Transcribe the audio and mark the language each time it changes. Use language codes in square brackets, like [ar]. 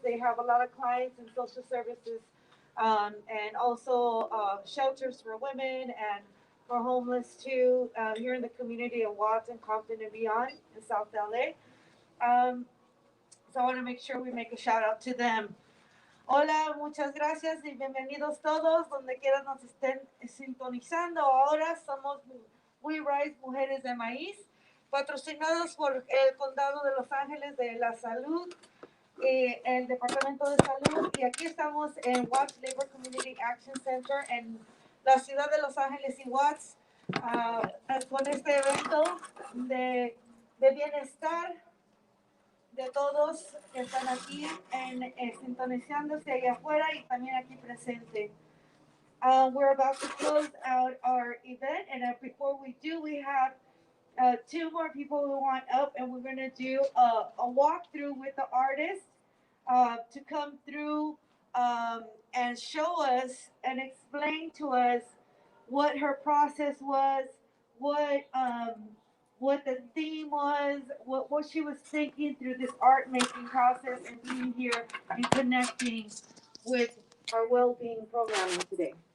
[en] They have a lot of clients in social services, and also shelters for women and for homeless too, here in the community of Watts and Compton and beyond in South LA. So I want to make sure we make a shout out to them. [es] Hola, muchas gracias y bienvenidos todos donde quiera nos estén sintonizando. Ahora somos We Rise Mujeres de Maíz, patrocinados por el Condado de Los Ángeles de la Salud, el Departamento de Salud, y aquí estamos en Watts Labor Community Action Center en la ciudad de Los Ángeles y Watts, con este evento de bienestar de todos que están aquí sintonizándose allá afuera y también aquí presente. [en] We're about to close out our event, and before we do, we have two more people who want up, and we're going to do a walkthrough with the artist to come through and show us and explain to us what her process was, what the theme was, what she was thinking through this art making process, and being here and connecting with our well-being programming today.